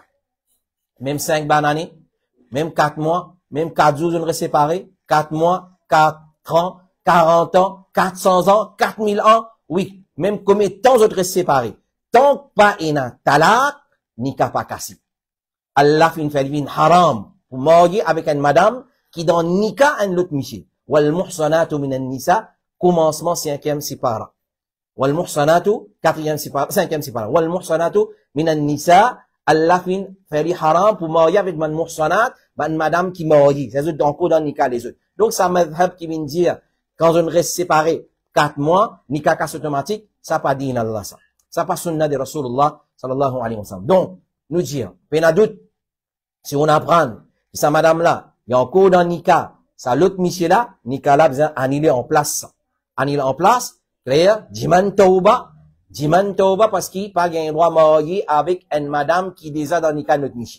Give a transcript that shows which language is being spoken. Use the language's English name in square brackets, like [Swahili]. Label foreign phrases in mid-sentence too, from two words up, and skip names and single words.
[French] Même 5 années, même 4 mois, même 4 jours, je ne séparés, 4 mois, 4 ans, 40 ans, 400 ans, 4000 ans, oui. Même combien de temps je reste séparés. Tant pas une talaq, nika pas cassé. Allah fait une haram pour marier avec une madame qui dans nika un autre monsieur. [Arabic] والمحصنات من النساء, [French] commencement 5e sépara. [Arabic] والمحصنات [French] 4e sépara, 5e sépara. [Arabic] والمحصنات من النساء, [French] Allah fait haram pour marier avec une muhsanat, une madame qui marie. C'est autres encore dans nika les autres. Donc ça madhab qui vient dire quand on reste séparé 4 mois, nika casse automatique, ça pas dit Allah ça. Ça pas sunna de Rasulullah [Arabic] صلى الله عليه وسلم. [French] Donc nous dire, peine doute, si on apprend que sa madame là, il y a encore dans nika, ça l'autre monsieur là, nika là besoin annuler en place. Annuler en place, clair, diman tauba parce qu'il pas un droit marié avec une madame qui déjà dans nika notre monsieur.